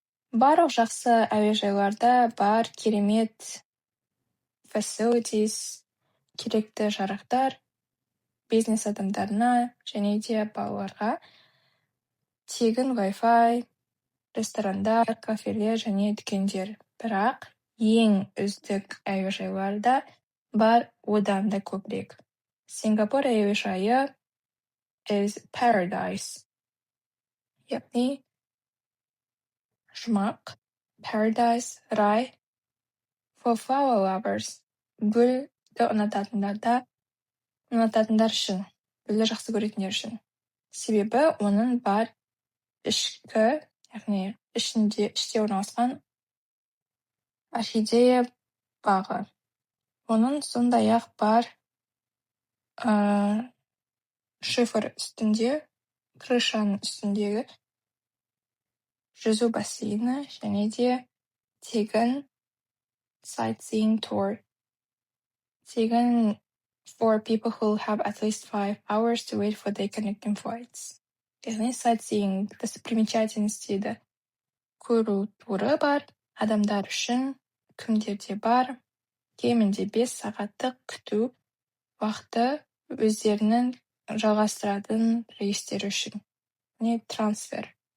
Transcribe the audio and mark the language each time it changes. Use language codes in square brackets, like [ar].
[kk] Барлық жақсы әуежайларда бар керемет facilities, керекті жарақтар, бизнес адамдарына және де балаларға, тегін Wi-Fi, ресторандар, кафелер және дүкендер. Бірақ ең үздік әуежайларда бар одан да көбірек. Сингапур әуежайы [en] is paradise. [kk] Яғни жұмақ, paradise, рай, [en] for flower lovers. [kk] Гүлді ұнататындар үшін, гүлді жақсы көретіндер үшін. Себебі оның бар ішкі, яғни іште орналасқан орхидея бағы. Оның сондай-ақ бар шифр үстінде, крышаның үстіндегі жүзу бассейні және де тегін sightseeing tour. [en] Тегін for people who have at least 5 hours to wait for their connecting flights. [kk] Яғни sightseeing, достопримечательностейді көру туры бар, адамдар үшін, кімдерде бар, кемінде 5 сағаттық күту уақыты өздерінің жалғастыратын рейстері үшін. Не трансфер.